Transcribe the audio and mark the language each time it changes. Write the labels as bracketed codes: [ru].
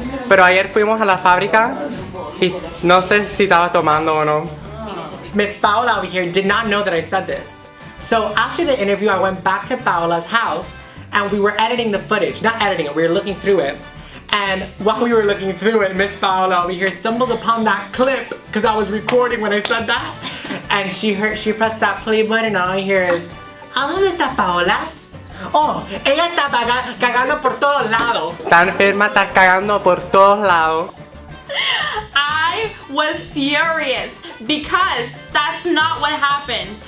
[es] Pero ayer fuimos a la fábrica y no sé si estaba tomando o no. [en] Miss Paola over here did not know that I said this. So after the interview, I went back to Paola's house and we were editing the footage. Not editing it, we were looking through it. And while we were looking through it, Miss Paola over here stumbled upon that clip because I was recording when I said that. And she pressed that play button and all I hear is, [es] ¿a dónde está Paola? Oh, ella está cagando por todos lados. Está enferma, está cagando por todos lados. [en] I was furious because that's not what happened.